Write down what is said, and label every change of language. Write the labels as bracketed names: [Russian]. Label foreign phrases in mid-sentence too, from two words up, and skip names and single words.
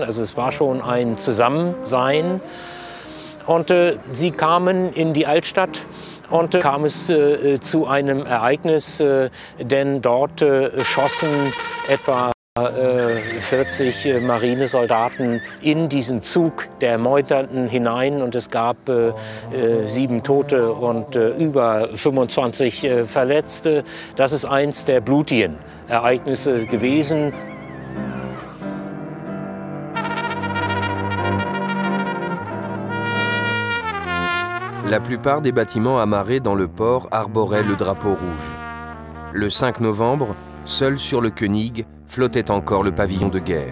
[German] Also es war schon ein Zusammensein. Und sie kamen in die Altstadt und kam es zu einem Ereignis, denn dort schossen etwa 40 Marinesoldaten in diesen Zug der Meuternden hinein und es gab 7 Tote und über 25 Verletzte. Das ist eins der blutigen Ereignisse gewesen. [French] La plupart des bâtiments amarrés dans le port arboraient le drapeau rouge. Le 5 novembre, seul sur le König, flottait encore le pavillon de guerre.